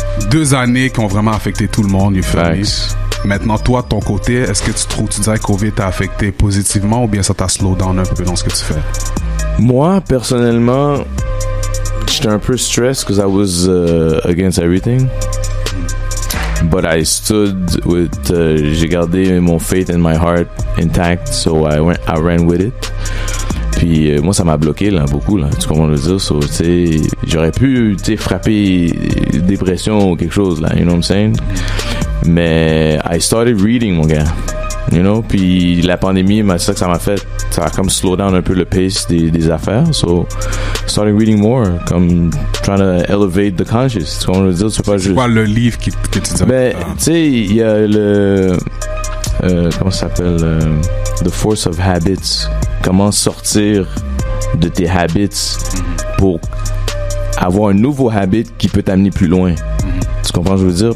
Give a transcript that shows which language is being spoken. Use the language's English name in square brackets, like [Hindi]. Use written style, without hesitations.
[French] 2 années qui ont vraiment affecté tout le monde, [English] you feel me? [French] Maintenant, toi, de ton côté, est-ce que tu dirais que COVID t'a affecté positivement ou bien ça t'a [English] slow down [French] un peu dans ce que tu fais? Moi, personnellement, j'étais un peu [English] stressed because I was against everything. But I stood with, [French] j'ai gardé mon [English] faith and my heart intact, so I ran with it. [French] Puis moi, ça m'a bloqué là beaucoup là, tu comprends le dire? So, tu sais, j'aurais pu, tu sais, frapper dépression ou quelque chose là, [English] you know what I'm saying? [French] Mais [English] I started reading, [French] mon gars. [English] You know, [French] puis la pandémie, c'est ça que ça m'a fait. Ça a comme slow down un peu le pace des affaires. [English] So, starting reading more, comme trying to elevate the conscious. [French] Tu comprends, dire, c'est pas juste. C'est quoi le livre que tu dis? Ben, tu sais, il y a le comment ça s'appelle, The Force of Habits. Comment sortir de tes habits pour avoir un nouveau habit qui peut t'amener plus loin. Tu comprends ce que je veux dire?